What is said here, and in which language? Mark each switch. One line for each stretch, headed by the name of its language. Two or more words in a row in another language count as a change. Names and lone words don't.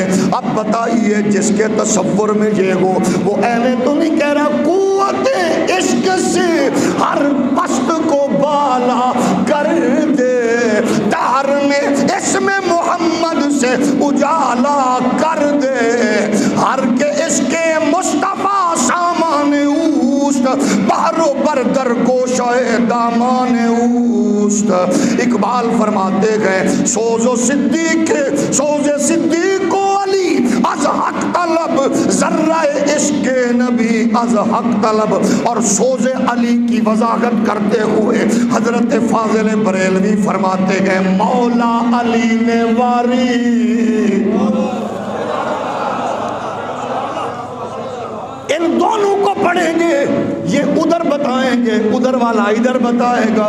Urdu: اب بتائیے جس کے تصور میں یہ ہو، وہ ایویں تو نہیں کہہ رہا قوت عشق سے ہر پست کو بالا کر دے، دہر میں اسم محمد سے اجالا کر دے،
Persian: ہر کے عشق مصطفیٰ سامان اوست، بہر و بردر گوشہ دامان اوست۔
Urdu: اقبال فرماتے گئے
Persian: سوز و صدیق، سوز صدیق و علی از حق طلب، ذرہ عشق نبی از حق طلب۔
Urdu: اور سوز علی کی وضاحت کرتے ہوئے حضرت فاضل بریلوی فرماتے گئے مولا علی نے واری، ان دونوں کو پڑھیں گے یہ ادھر بتائیں گے، ادھر والا ادھر بتائے گا۔